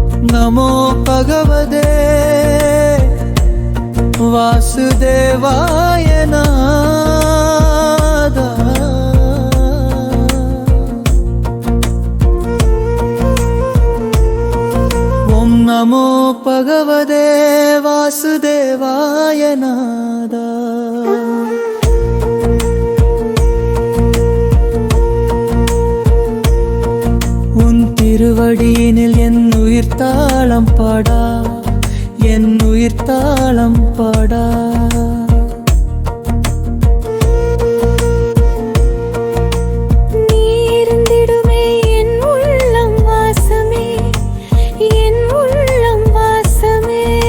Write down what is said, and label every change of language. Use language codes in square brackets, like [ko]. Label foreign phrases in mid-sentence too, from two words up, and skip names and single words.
[sa] नमो भगवते वासुदेवाय नादा। ओम नमो भगवते वासुदेवाय नादा। [ta] திருவடியினில் என் உயிர் தாளம் பாடா, என் உயிர் தாளம் பாடா. நீர்ந்திடுமே என் உள்ளம் வாசமே, என் உள்ளம் வாசமே.